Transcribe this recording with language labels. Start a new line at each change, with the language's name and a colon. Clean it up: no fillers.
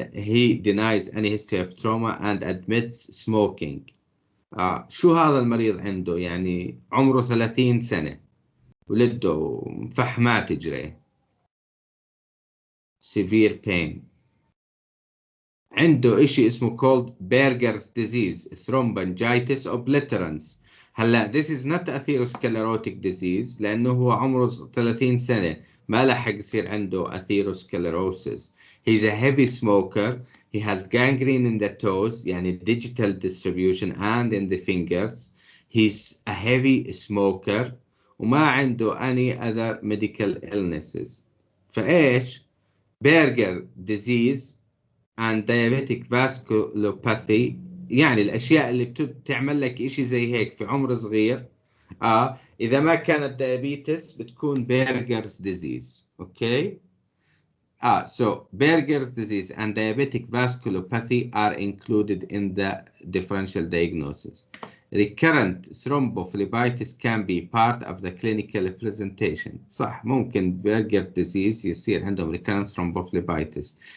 English: He denies any history of trauma and admits smoking.
Arabic: شو هذا المريض عنده؟ يعني عمره 30 سنة، ولده فحمات تجري.
English: Severe pain.
Arabic: عنده إشي اسمه called Berger's disease, thromboangiitis obliterans. هلا
English: this is not atherosclerotic disease
Arabic: لأنه هو عمره 30 سنة ما لحق يصير عنده atherosclerosis.
English: He's a heavy smoker. He has gangrene in the toes يعني digital distribution and in the fingers. He's a heavy smoker
Arabic: وما عنده
English: any other medical illnesses.
Arabic: فإيش؟
English: Berger disease and diabetic vasculopathy
Arabic: يعني الأشياء اللي بتعمل لك إشي زي هيك في عمر صغير. إذا ما كانت diabetes بتكون Berger's disease. أوكي.
English: So Berger's disease and diabetic vasculopathy are included in the differential diagnosis. Recurrent thrombophlebitis can be part of the clinical presentation.
Arabic: صح ممكن Berger disease يصير عندهم recurrent thrombophlebitis.